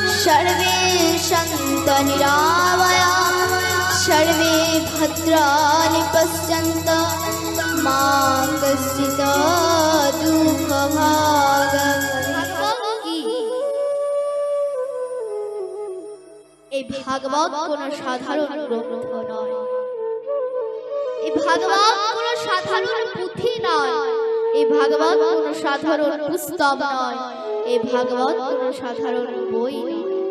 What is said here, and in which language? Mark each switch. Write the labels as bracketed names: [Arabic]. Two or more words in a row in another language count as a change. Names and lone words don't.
[Sanskrit] सर्वे सन्तु निरामयाः सर्वे भद्राणि पश्यन्तु मा कश्चित् दुःखभाग् [Bangla] এই ভাগবত কোন সাধারণ গ্রন্থ নয়, এই ভাগবত কোন সাধারণ পুঁথি নয়, এই ভাগবত কোন সাধারণ পুস্তক নয়, এই ভাগবত কোন সাধারণ বই নয়।